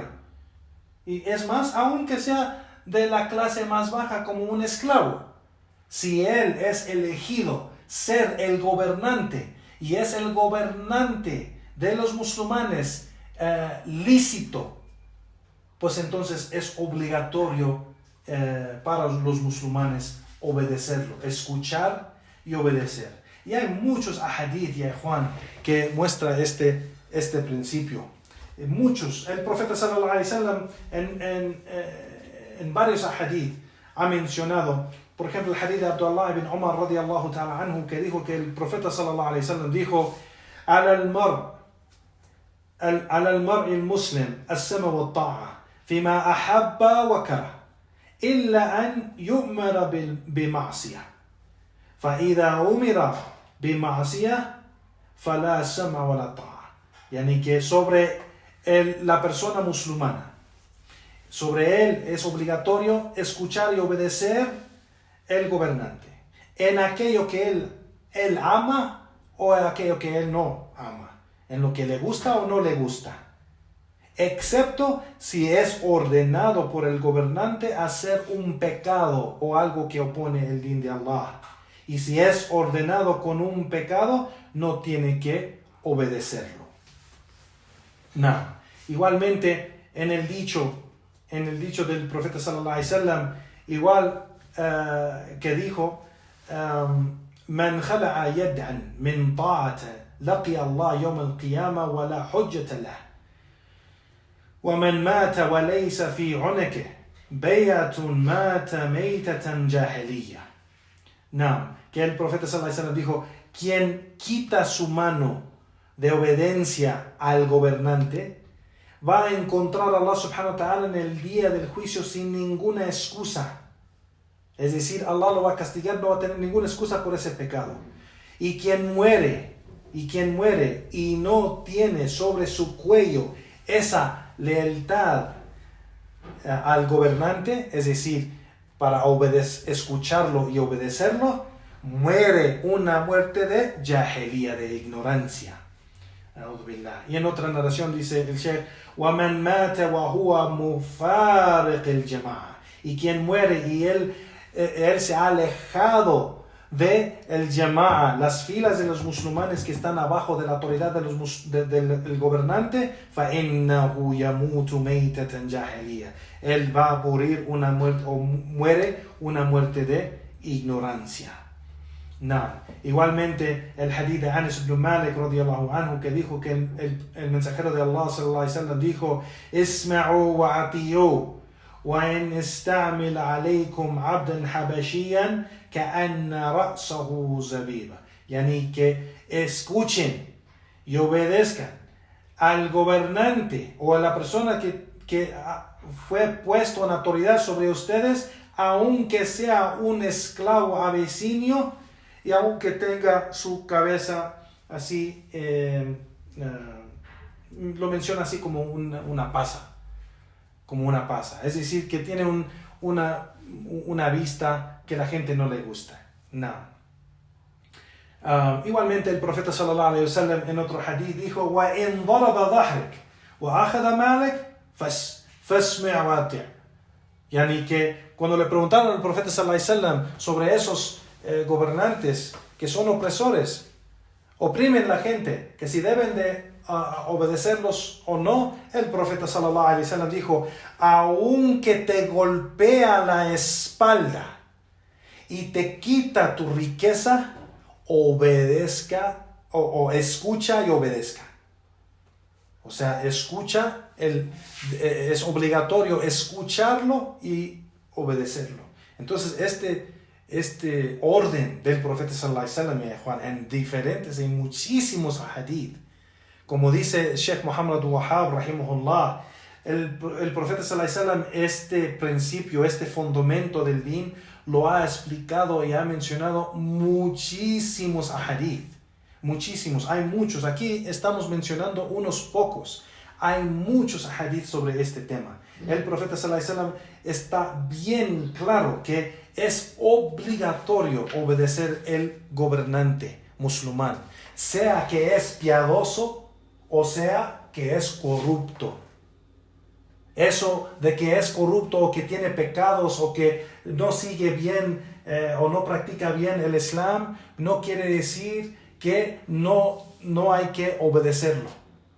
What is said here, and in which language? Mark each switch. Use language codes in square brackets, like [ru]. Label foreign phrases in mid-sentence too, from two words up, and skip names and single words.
[es] Y es más, aunque sea de la clase más baja como un esclavo, si él es elegido ser el gobernante y es el gobernante de los musulmanes lícito pues entonces es obligatorio para los musulmanes obedecerlo, escuchar y obedecer. Y hay muchos ahadith, ya Juan, que muestra este principio. Muchos. El profeta [ar] صلى الله عليه وسلم [es] en varios ahadith ha mencionado, por ejemplo, el hadith de Abdullah ibn Umar [ar] رضي الله تعالى عنه, [es] que dijo que el profeta [ar] صلى الله عليه وسلم [es] dijo: [ar] على المرء المسلم السمع والطاعة فيما أحب وكره إلا أن يؤمر بمعصية فإذا أمر بمعصية فلا سمع ولا طاعة. [es] Yani que sobre la persona musulmana, sobre él es obligatorio escuchar y obedecer el gobernante en aquello que él ama o en aquello que él no ama, en lo que le gusta o no le gusta, excepto si es ordenado por el gobernante hacer un pecado o algo que opone el din de Allah. Y si es ordenado con un pecado, no tiene que obedecerlo. No. Igualmente, en el dicho del profeta [ar] صلى الله عليه وسلم, [es] igual que dijo: [ar] من خلع يدعا من طاعته لقي الله يوم القيامة ولا حجة له ومن مات وليس في عنقه بيعة مات ميتة جاهلية. [es] No, que el profeta [ar] صلى الله عليه وسلم [es] dijo: quien quita su mano de obediencia al gobernante va a encontrar a Allah [ar] سبحانه وتعالى [es] en el día del juicio sin ninguna excusa. Es decir, Allah lo va a castigar, no va a tener ninguna excusa por ese pecado. Y quien muere y no tiene sobre su cuello esa lealtad al gobernante, es decir, para escucharlo y obedecerlo, muere una muerte de jahiliya, de ignorancia. Y en otra narración dice el Sheikh: [ar] وَمَنْ مَاتَ وَهُوَ مُفَارِقِ الْجَمَاعَةِ. [es] Y quien muere y él se ha alejado de el jama'a, las filas de los musulmanes que están abajo de la autoridad del gobernante, [ar] فَإِنَّهُ يَمُوتُ مَيْتَةً جَاهِلِيَّةً. [es] Él va a morir una muerte, o muere una muerte de ignorancia. No. Igualmente el hadith de Anas ibn Malik [ar] رضي الله عنه, [es] que dijo que el mensajero de Allah [ar] صلى الله عليه وسلم [es] dijo: [ar] اسمعوا وأطيعوا وإن استعمل عليكم عبدا حبشيا كأن رأسه زبيبة. [es] Yani que escuchen y obedezcan al gobernante o a la persona que fue puesto en autoridad sobre ustedes, aunque sea un esclavo abesinio y aunque tenga su cabeza así, lo menciona así como una pasa. Como una pasa, es decir, que tiene una vista que la gente no le gusta. No. Igualmente el profeta [ar] صلى الله عليه وسلم [es] en otro hadith dijo: [ar] وَإِنْ ضَرَبَ ظَهْرِكَ وَأَخَذَ مَالِكَ فَاسْمِعْ وَأَطِعْ. [es] Yani que cuando le preguntaron al profeta [ar] صلى الله عليه وسلم [es] sobre esos gobernantes que son opresores, oprimen la gente, que si deben de obedecerlos o no, el profeta [ar] صلى الله عليه وسلم [es] dijo: aunque te golpea la espalda y te quita tu riqueza, obedezca o escucha y obedezca. O sea, escucha, es obligatorio escucharlo y obedecerlo. Entonces este orden del profeta [ar] صلى الله عليه وسلم, [es] Juan, en muchísimos hadith, como dice Sheikh Muhammad Wahab rahimahullah, el profeta [ar] صلى الله عليه وسلم, [es] este principio, este fundamento del din, lo ha explicado y ha mencionado muchísimos hadith. Muchísimos, hay muchos. Aquí estamos mencionando unos pocos. Hay muchos hadith sobre este tema. El profeta [ar] صلى الله عليه وسلم [es] está bien claro que es obligatorio obedecer el gobernante musulmán, sea que es piadoso o sea que es corrupto. Eso de que es corrupto o que tiene pecados o que no sigue bien o no practica bien el Islam, no quiere decir que no hay que obedecerlo.